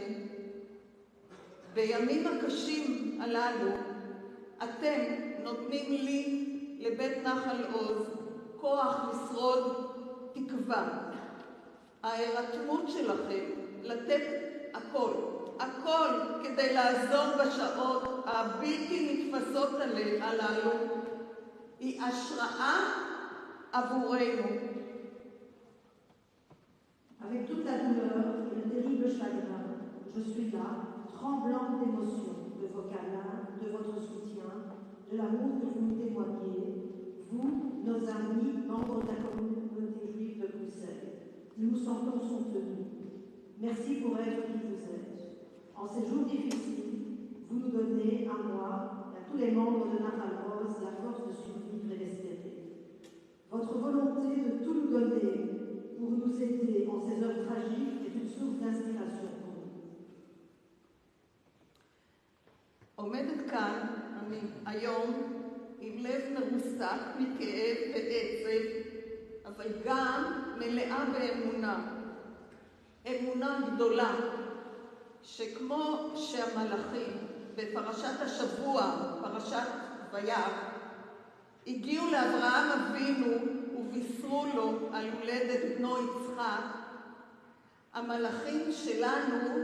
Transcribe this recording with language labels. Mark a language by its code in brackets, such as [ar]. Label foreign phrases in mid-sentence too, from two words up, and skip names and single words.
[he] בימים הקשים הללו, אתם נותנים לי, לבית נחל עוז, כוח לשרוד תקווה. ההירתמות שלכם לתת הכל, הכל כדי לעזור בשעות הבלתי נתפסות הללו, היא השראה עבורנו. [fr] Avec toute la douleur et le terrible chagrin, je suis là, tremblante d'émotion, de vos câlins, de votre soutien, de l'amour que vous nous témoignez, vous, nos amis, membres de la communauté juive de Bruxelles. Nous nous sentons soutenus. Merci pour être qui vous êtes. En ces jours difficiles, vous nous donnez, à moi, et à tous les membres de Nahal Oz, la force de survivre et d'espérer. Votre volonté de tout nous donner pour nous aider en ces heures tragiques est une source d'inspiration pour nous. [he] עומדת כאן אני היום עם לב מרוסק מכאב ועצב, אבל גם מלאה באמונה. אמונה גדולה, שכמו שהמלאכים בפרשת השבוע, פרשת וירא, הגיעו לאברהם אבינו ובישרו לו על הולדת בנו יצחק, המלאכים שלנו,